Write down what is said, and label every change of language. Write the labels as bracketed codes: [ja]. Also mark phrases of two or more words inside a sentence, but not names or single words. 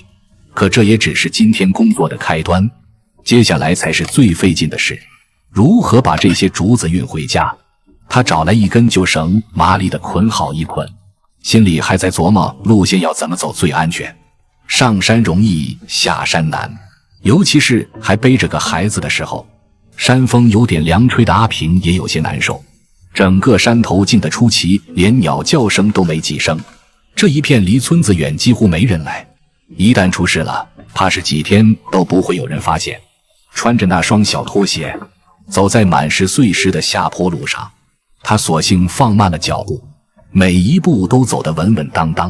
[zh] 可這也只是今天工作的開端，接下來才是最費勁的事，如何把這些竹子運回家。他找來一根旧繩，麻利地捆好一捆，心裡還在琢磨路線要怎麼走最安全。上山容易下山難，尤其是還背着個孩子的時候，山風有點涼，吹的阿平也有些難受。整個山頭靜得出奇，連鳥叫聲都沒幾聲。這一片離村子遠，幾乎沒人來，一旦出事了，怕是幾天都不會有人發現。穿着那雙小拖鞋，走在滿是碎石的下坡路上，他索性放慢了腳步，每一步都走得穩穩當當。